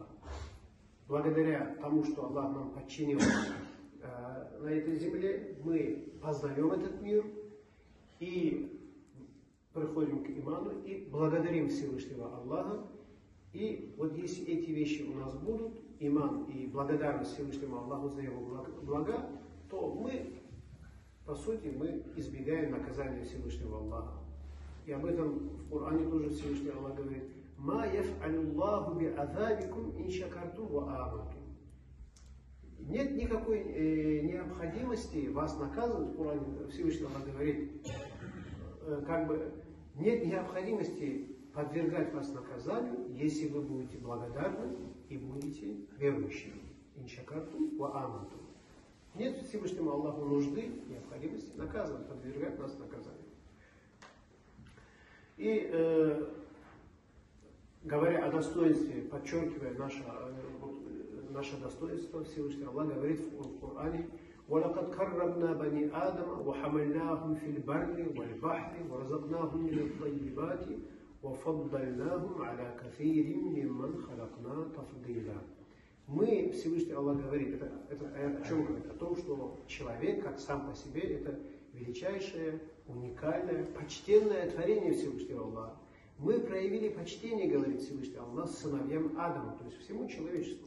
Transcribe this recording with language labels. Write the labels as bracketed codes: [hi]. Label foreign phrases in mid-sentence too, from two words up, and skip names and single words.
[ru] Благодаря тому, что Аллах нам подчинил на этой земле, мы познаем этот мир и приходим к иману и благодарим Всевышнего Аллаха. И вот если эти вещи у нас будут, иман и благодарность Всевышнему Аллаху за его блага, то мы, по сути, мы избегаем наказания Всевышнего Аллаха. И об этом в Коране тоже Всевышний Аллах говорит: [ar] «ما يفعل الله بعذابكم إن شكرتم وآمنتم». [ru] Нет никакой необходимости вас наказывать, в Коране Всевышний Аллах говорит, нет необходимости подвергать вас наказанию, если вы будете благодарны и будете верующими. [ar] إن شكرتم وآمنتم. [ru] Нет Всевышнему Аллаху нужды, необходимости наказывать, подвергать нас наказанию. И говоря о достоинстве, подчеркивая наше достоинство, Всевышний Аллах говорит в Коране: [ar] وَلَقَدْ كَرَّمْنَا بَنِي آدَمَ وَحَمَلْنَاهُمْ فِي الْبَرِّ وَالْبَحْرِ وَرَزَقْنَاهُمْ مِنَ الطَّيِّبَاتِ وَفَضَّلْنَاهُمْ عَلَى كَثِيرٍ مِّمَّنْ خَلَقْنَا تَفْضِيلًا. [ru] Мы, Всевышний Аллах говорит, это о чем говорит? О том, что человек, как сам по себе, это величайшее, уникальное, почтенное творение Всевышнего Аллаха. Мы проявили почтение, говорит Всевышний Аллах, сыновьям Адама, то есть всему человечеству.